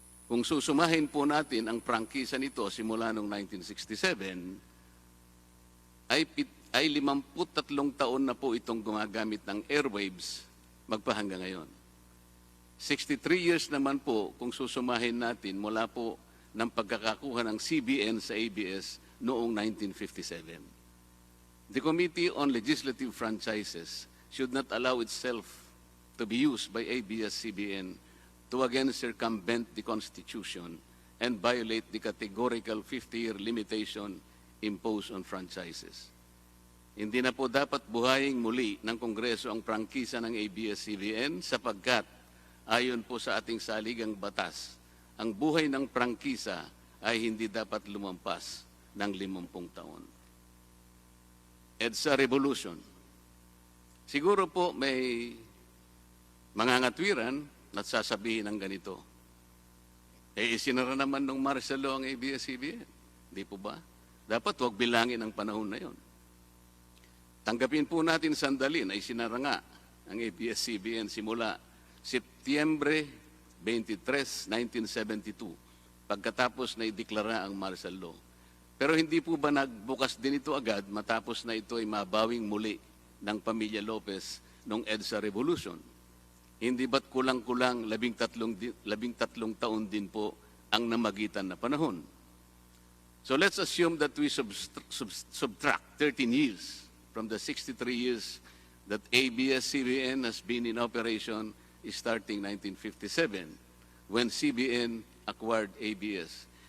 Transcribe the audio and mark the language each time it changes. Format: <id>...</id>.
<tl>Kung susumahin po natin ang prangkisa nito simula noong 1967, ay 53 taon na po itong gumagamit ng airwaves magpahanggang ngayon. 63 years naman po kung susumahin natin mula po ng pagkakakuha ng CBN sa ABS noong 1957.</tl> <en>The Committee on Legislative Franchises should not allow itself to be used by Abs-Cbn to again circumvent the Constitution and violate the categorical 50-year limitation imposed on franchises.</en> <tl>Hindi na po dapat buhayin muli ng Kongreso ang prangkisa ng Abs-Cbn sapagkat ayon po sa ating saligang batas, ang buhay ng prangkisa ay hindi dapat lumampas ng 50 taon. EDSA Revolution. Siguro po may mangangatwiran at sasabihin ng ganito. Isinara naman ng martial law ang Abs-Cbn. Di po ba? Dapat huwag bilangin ang panahon na yon. Tanggapin po natin sandali na isinara nga ang Abs-Cbn simula Setyembre 23, 1972, pagkatapos na ideklara ang martial law. Pero hindi po ba nagbukas din ito agad matapos na ito ay mabawing muli ng pamilya Lopez noong EDSA Revolution? Hindi ba't kulang-kulang 13 taon din po ang namagitan na panahon?</tl> <en>So let's assume that we subtract 13 years from the 63 years that ABS-CBN has been in operation starting 1957, when CBN acquired ABS.</en>